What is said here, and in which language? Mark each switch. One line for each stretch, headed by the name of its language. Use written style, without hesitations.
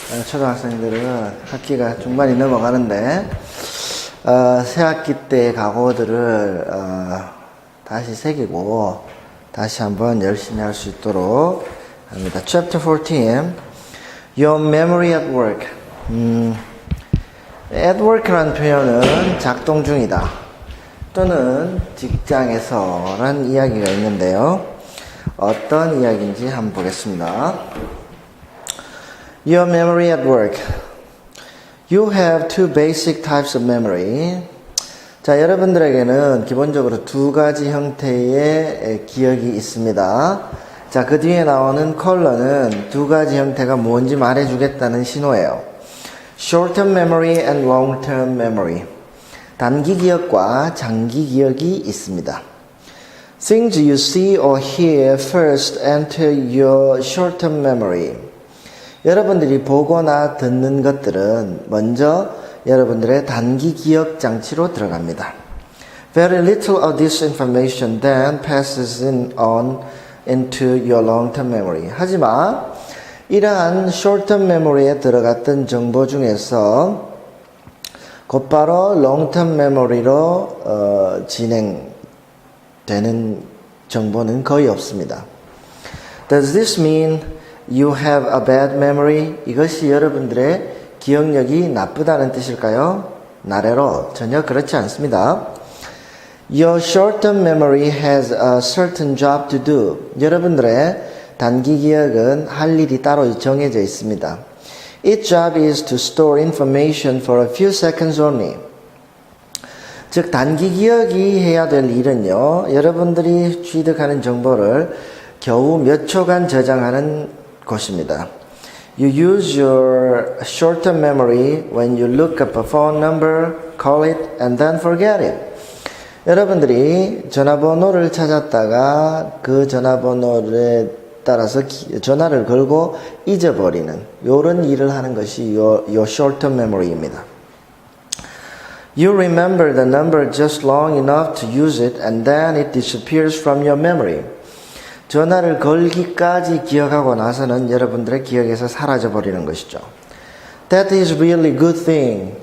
Korean: 초등학생들은 학기가 중반이 넘어가는데, 새 학기 때 각오들을 다시 새기고 다시 한번 열심히 할 수 있도록 합니다.
English: Chapter 14, Your Memory at Work.
Korean: At work라는 표현은 작동 중이다 또는 직장에서라는 이야기가 있는데요. 어떤 이야기인지 한번 보겠습니다.
English: Your memory at work. You have two basic types of memory.
Korean: 자, 여러분들에게는 기본적으로 두 가지 형태의 기억이 있습니다. 자, 그 뒤에 나오는 컬러는 두 가지 형태가 뭔지 말해주겠다는 신호예요.
English: Short-term memory and long-term memory.
Korean: 단기 기억과 장기 기억이 있습니다.
English: Things you see or hear first enter your short-term memory.
Korean: 여러분들이 보거나 듣는 것들은 먼저 여러분들의 단기 기억 장치로 들어갑니다.
English: Very little of this information then passes on into your long-term memory.
Korean: 하지만 이러한 short-term memory에 들어갔던 정보 중에서 곧바로 long-term memory로 진행되는 정보는 거의 없습니다.
English: Does this mean you have a bad memory?
Korean: 이것이 여러분들의 기억력이 나쁘다는 뜻일까요? 나래로 전혀 그렇지 않습니다.
English: Your short-term memory has a certain job to do.
Korean: 여러분들의 단기 기억은 할 일이 따로 정해져 있습니다.
English: Its job is to store information for a few seconds only.
Korean: 즉 단기 기억이 해야 될 일은요, 여러분들이 취득하는 정보를 겨우 몇 초간 저장하는 것입니다.
English: You use your short-term memory when you look up a phone number, call it, and then forget it.
Korean: 여러분들이 전화번호를 찾았다가 그 전화번호에 따라서 전화를 걸고 잊어버리는 이런 일을 하는 것이 your short-term memory입니다.
English: You remember the number just long enough to use it, and then it disappears from your memory.
Korean: 전화를 걸기까지 기억하고 나서는 여러분들의 기억에서 사라져버리는 것이죠.
English: That is really good thing.